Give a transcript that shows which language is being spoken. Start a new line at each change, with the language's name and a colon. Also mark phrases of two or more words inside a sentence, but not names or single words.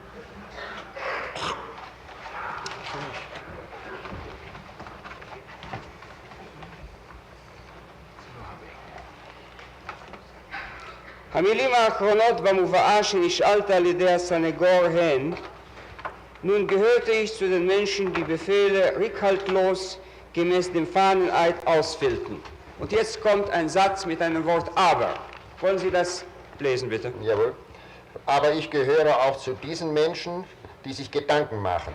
Hebrew: המילים האחרונות במובאה שנשאלת על ידי הסנגור הן:
German: Nun gehörte ich zu den Menschen, die Befehle rückhaltlos gemäß dem Fahneneid ausfüllten. Und jetzt kommt ein Satz mit einem Wort aber. Wollen Sie das lesen, bitte? Jawohl. Aber ich gehöre auch zu diesen Menschen, die sich Gedanken machen.